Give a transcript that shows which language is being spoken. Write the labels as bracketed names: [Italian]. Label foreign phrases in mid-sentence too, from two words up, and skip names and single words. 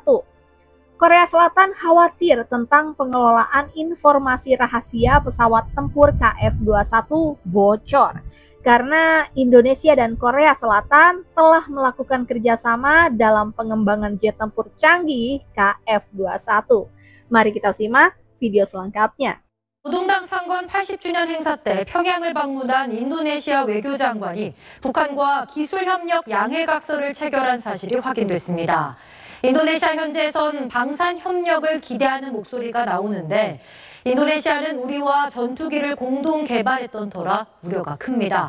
[Indonesian] Korea Selatan khawatir tentang pengelolaan informasi rahasia pesawat tempur KF-21 bocor karena Indonesia dan Korea Selatan telah melakukan kerjasama dalam pengembangan jet tempur canggih KF-21. Mari kita simak video selengkapnya. [Korean] 노동당 창건 80주년 행사 때 평양을 방문한 인도네시아 외교장관이 북한과 기술협력 양해각서를 체결한 사실이 확인됐습니다. 인도네시아 현지에선 방산협력을 기대하는 목소리가 나오는데 인도네시아는 우리와 전투기를 공동 개발했던 터라 우려가 큽니다.